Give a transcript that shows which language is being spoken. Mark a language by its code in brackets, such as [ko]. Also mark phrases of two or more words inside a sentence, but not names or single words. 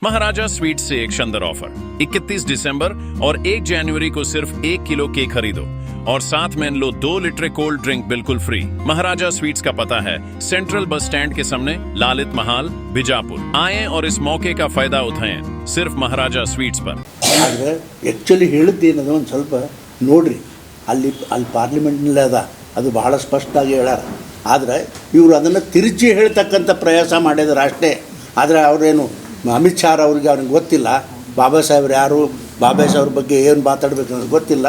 [hi] महाराजा स्वीट से एक शानदार ऑफर 31 दिसंबर और 1 जनवरी को सिर्फ 1 किलो केक खरीदो और साथ में लो 2 लीटर [en] cold drink [hi] बिल्कुल फ्री। महाराजा स्वीट्स का पता है सेंट्रल बस स्टैंड के सामने, लालित महल, बिजापुर। आए और इस मौके का फायदा उठाएं सिर्फ महाराजा स्वीट्स पर। [kn] ಆ್ಯಕ್ಚುಲಿ ಹೇಳಿದ್ದೇನದು ಒಂದು ಸ್ವಲ್ಪ ನೋಡ್ರಿ, ಅಲ್ಲಿ ಪಾರ್ಲಿಮೆಂಟ್ನಲ್ಲಿ ಅದು ಬಹಳ ಸ್ಪಷ್ಟವಾಗಿ ಹೇಳ್ಯಾರ. ಆದರೆ ಇವರು ಅದನ್ನು ತಿರುಚಿ ಹೇಳ್ತಕ್ಕಂಥ ಪ್ರಯಾಸ ಮಾಡಿದ್ರು ಅಷ್ಟೇ. ಆದರೆ ಅವರೇನು ಅಮಿತ್ ಶಾ ಅವ್ರಿಗೆ ಗೊತ್ತಿಲ್ಲ ಬಾಬಾ ಸಾಹೇಬ್ರು ಯಾರು, ಬಾಬಾ ಸಾಹೇಬ್ರ ಬಗ್ಗೆ ಏನು ಮಾತಾಡಬೇಕು ಅನ್ನೋದು ಗೊತ್ತಿಲ್ಲ.